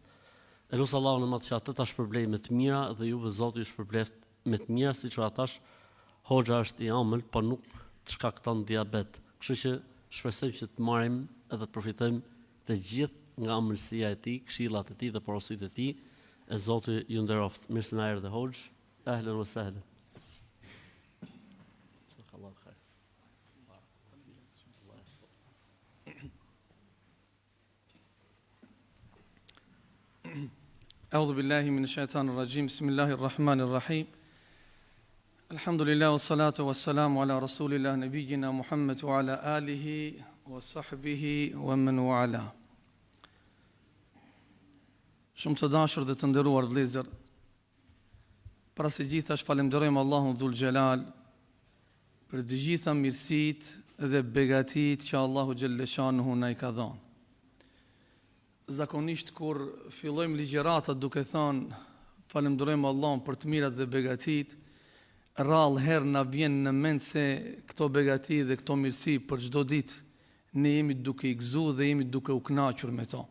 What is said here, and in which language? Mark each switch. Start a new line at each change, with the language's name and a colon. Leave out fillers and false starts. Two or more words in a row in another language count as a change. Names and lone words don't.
Albanian: Elus Allahun e Madh që atë ta shpërblej me të mira dhe juve Zoti ju shpërbleft me të mira, siç ata thash, hoxha është I ëmbël, po nuk të shkakton diabet. Kështu që shpresojmë që të marrim edhe të përfitojmë të gjithë nga ëmbëlsia e tij, këshillat e tij dhe porositë e tij. E Zoti ju nderoft. Mirë se na erdhe hoxh.
Arabic: أهلا وسهلا. أعوذ بالله من الشيطان الرجيم بسم الله الرحمن الرحيم الحمد لله والصلاة والسلام على رسول الله نبينا محمد وعلى آله وصحبه ومن والاه.
Albanian: Shumë të dashur dhe të nderuar vëllezër, para së gjithash falenderojmë Allahun
Arabic: ذو الجلال
Albanian: për të gjitha mirësitë dhe begatitë që Allahu Xhelleshanuhu na I ka dhënë. Zakonisht kur fillojmë ligjëratat duke thënë falenderojmë Allahun për të mirat dhe begatitë, rrallë herë na vjen në mend se këto begati dhe këto mirësi për çdo ditë ne jemi duke I gëzuar dhe jemi duke u kënaqur me to.